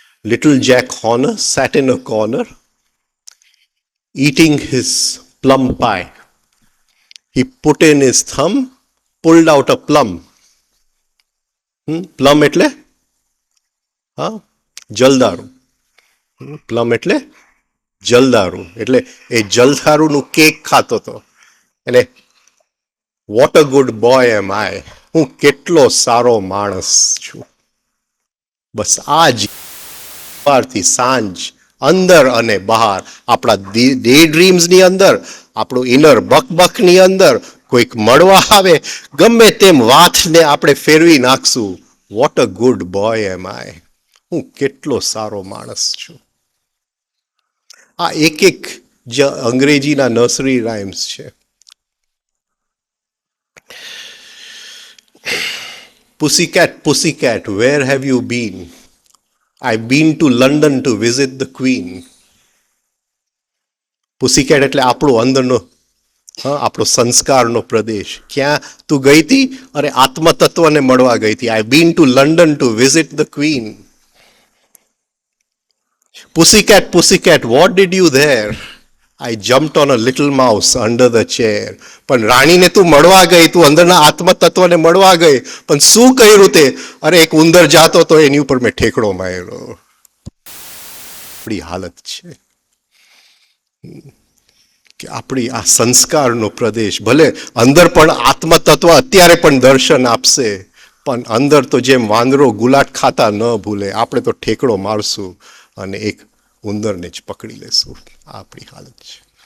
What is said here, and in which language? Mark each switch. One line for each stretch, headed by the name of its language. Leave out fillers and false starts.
English: Little Jack Horner sat in a corner eating his plum pie. He put in his thumb, pulled out a plum.
Gujarati: Plum એટલે હા જલદારું. Plum એટલે જલદારું. એટલે એ જલદારુનું cake ખાતો હતો. એટલે
English: what a good boy am I,
Gujarati: હું કેટલો સારો માણસ છું. બસ આ જ સવારથી સાંજ અંદર અને બહાર, આપણા ડે ડ્રીમ્સની અંદર, આપણું ઇનર બકબકની અંદર કોઈક મળવા આવે, ગમે તેમ વાતને આપણે ફેરવી નાખશું.
English: what a good boy am I,
Gujarati: હું કેટલો સારો માણસ છું. આ એક જે અંગ્રેજીના નર્સરી રાઇમ્સ છે.
English: Pussycat, pussycat, where have you been? I've been to London to visit the Queen.
Gujarati: Pussycat એટલે આપણો અંદરનો આપણો સંસ્કારનો પ્રદેશ. ક્યાં તું ગઈ હતી? અરે આત્મતત્વને મળવા ગઈ હતી.
English: I've been to London to visit the Queen. Pussycat, pussycat, what did you there? I jumped on a little mouse under the chair.
Gujarati: પણ રાણીને તું મળવા ગઈ, તું અંદરના આત્મતત્વને મળવા ગઈ, પણ શું કર્યું તે? અરે એક ઉંદર જાતો તો એની ઉપર મેં ઠેકડો માર્યો. આપણી હાલત છે કે આપણી આ સંસ્કારનો પ્રદેશ, ભલે અંદર પણ આત્મતત્વ અત્યારે પણ દર્શન આપશે, પણ અંદર તો જેમ વાંદરો ગુલાટ ખાતા ન ભૂલે, આપણે તો ઠેકડો મારશું અને એક ઉંદરને જ પકડી લેશું. આ આપણી હાલત છે.